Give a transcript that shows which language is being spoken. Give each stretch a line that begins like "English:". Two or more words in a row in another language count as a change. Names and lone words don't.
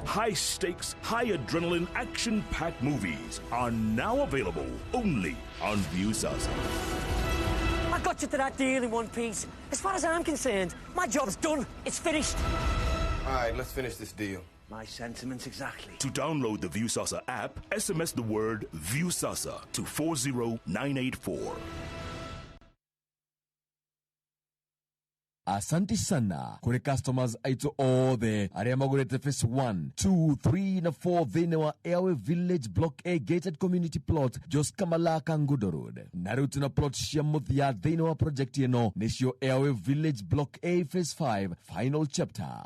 English: High stakes, high adrenaline, action-packed movies are now available only on Viusasa. I got you to that deal in one piece. As far as I'm concerned, my job's done. It's finished. All right, let's finish this deal. My sentiments exactly. To download the Viusasa app, SMS the word Viusasa to 40984.
Swahili: Asante sana
Kikuyu: kuri customers aitu othe aria magurite phase 1, 2, 3 na 4 thini wa Airway Village Block A
English: gated community plot
Kikuyu: Jos Kamalaka Ngudo Road. Na riu tuna plot cia muthia thini wa project ino nicio Airway Village Block A phase 5
English: final chapter.